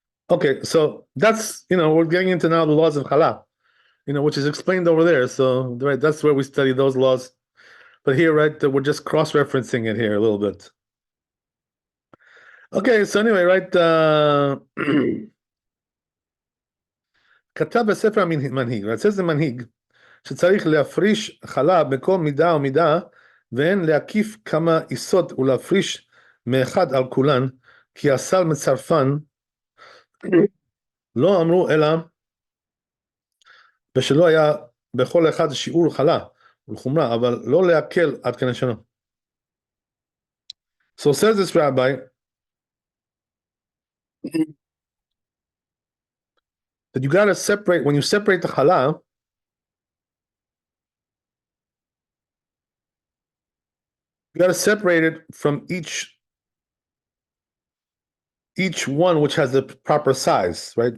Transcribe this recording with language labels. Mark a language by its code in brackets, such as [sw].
[en] Okay, so that's, we're getting into now the laws of challah, which is explained over there. So, right, that's where we study those laws. But here, right, we're just cross-referencing it here a little bit. [he] Okay, so anyway, right, כתב בספר המנהיג, [en] right, says the [he] מנהיג, שצריך להפריש חלה בכל מידה ומידה, ואין להקיף כמה עיסות ולהפריש מאחד על כולן, כי הסל מצרפן, לא אמרו אלא ושלא היה בכל אחד שיעור חלה ולחומרה, אבל לא להקל עד כדי שנה. [en] So says this rabbi that you got to separate, when you separate the challah, you got to separate it from each one which has the proper size, right?